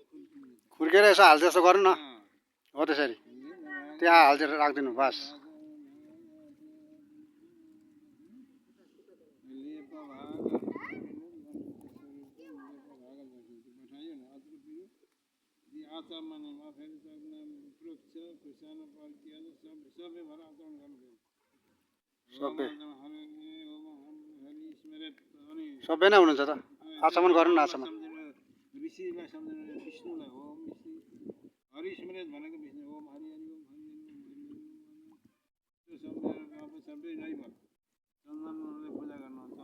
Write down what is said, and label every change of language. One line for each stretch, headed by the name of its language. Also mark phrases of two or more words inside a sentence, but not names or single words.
Nepali: खुर्केर यसो हाल्छ जस्तो गर्नु न हो त्यसरी त्यहाँ हाल्छेर राखिदिनु बस सबै नै हुनुहुन्छ त आचमन गर्नु न आचमन ऋषिलाई सम्झनु विष्णुलाई ओम हरि स्मृत भनेको विष्णु ओम हरि हरि ओम हरि त्यो सम्झेर अब सबै नै भयो चन्दनले पूजा गर्नु